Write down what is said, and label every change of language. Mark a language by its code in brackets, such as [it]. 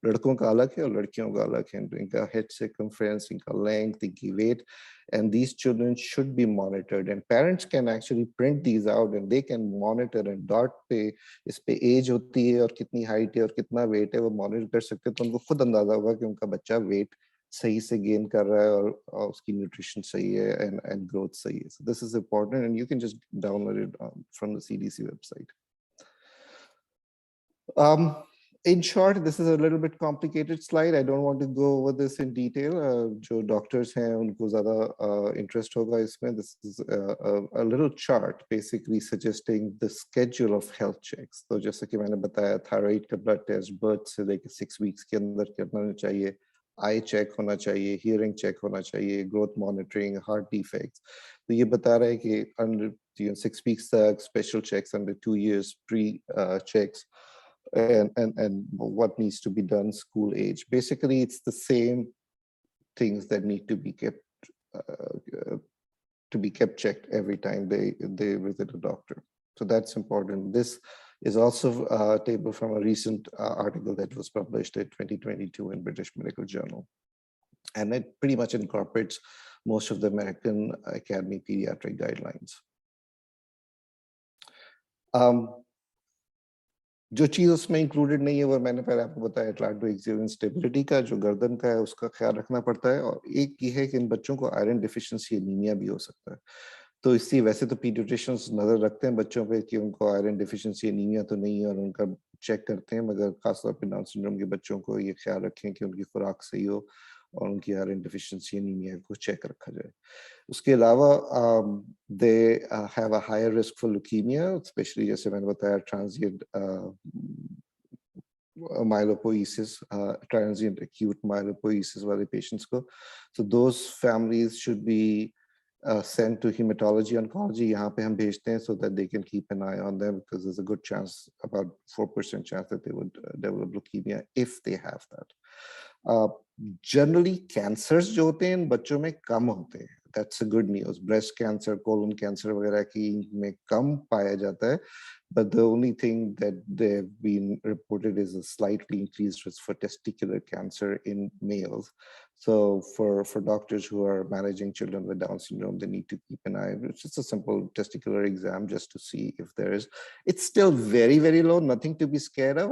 [hi] लड़कों का अलग है और लड़कियों का अलग है. इनका हेड circumference, इनका लेंथ, इनकी wait, [en] and these children should be monitored, and parents can actually print these out and they can monitor [hi] and dot पे इस पे एज होती है और कितनी हाइट है और कितना वेट है वो मॉनिटर कर सकते हैं. तो उनको खुद अंदाजा होगा कि उनका बच्चा वेट सही से गेन कर रहा है और उसकी न्यूट्रिशन सही है and ग्रोथ सही है. [en] So this is important and you can just download it from the CDC website. In short, this is a little bit complicated slide. I don't want to go over this in detail. [hi] जो doctors हैं उनको ज़्यादा interest होगा इसमें. [en] This is a little chart basically suggesting the schedule of health checks. [hi] तो जैसे कि मैंने बताया, thyroid का blood test birth से लेकर 6 weeks के अंदर करना चाहिए, eye check होना चाहिए, hearing check होना चाहिए, growth monitoring, heart defects. तो ये बता रहा है कि under 6 weeks तक special checks, under 2 years pre checks. [en] And what needs to be done school age. Basically, it's the same things that need to be kept checked every time they visit a doctor. So that's important. This is also a table from a recent article that was published in 2022 in British Medical Journal. And it pretty much incorporates most of the American Academy pediatric guidelines. [hi] जो चीज उसमें included नहीं है वो मैंने पहले आपको बताया, एटलांटो स्टेबिलिटी का जो गर्दन का है उसका ख्याल रखना पड़ता है. और एक ये है कि इन बच्चों को आयरन डिफिशिएंसी एनीमिया भी हो सकता है. तो इसलिए वैसे तो पीडियाट्रिशियंस नजर रखते हैं बच्चों पे कि उनको आयरन डिफिशिएंसी एनीमिया तो नहीं है और उनका चेक करते हैं, मगर खासतौर पर डाउन सिंड्रोम के बच्चों को ये ख्याल रखें कि उनकी खुराक सही हो और उनकी आयरन डिफिशिएंसी एनीमिया को चेक रखा जाए. उसके अलावा [en] they have a higher risk for leukaemia, specially [hi] जैसे मैंने बताया [en] Transient myelopoiesis, transient acute myelopoiesis वाले patients को. So those families should be sent to hematology oncology. [hi] यहाँ पे हम भेजते हैं [en] so that they can keep an eye on them because there's a good chance, about 4% chance that they would develop leukemia if they have that. [hi] Generally cancers जो होते हैं इन बच्चों में कम होते हैं. [en] That's a good news. [hi] Breast cancer, colon cancer वगैरह की में कम पाया जाता है. [en] But the only thing that they've been reported is a slightly increased risk for testicular cancer in males. So for doctors who are managing children with Down syndrome, they need to keep an eye. It's just a simple testicular exam just to see if there is. It's still very, very low, nothing to be scared of.